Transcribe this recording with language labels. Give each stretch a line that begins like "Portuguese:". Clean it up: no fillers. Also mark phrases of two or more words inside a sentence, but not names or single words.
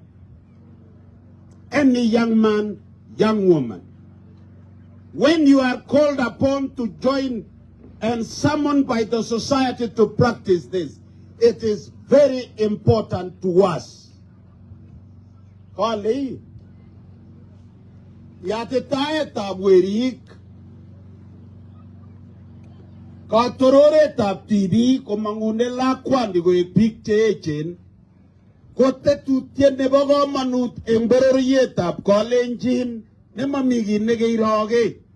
English: Any young man, young woman. When you are called upon to join and summoned by the society to practice this, it is very important to us.
Kalenjin: Kali, yatetaeta werik, katororeta TV komangune lakwandi ko epik cheechen, kotetutien nebo komonut eng bororietab Kalenjin nemami kiy nekeiroge.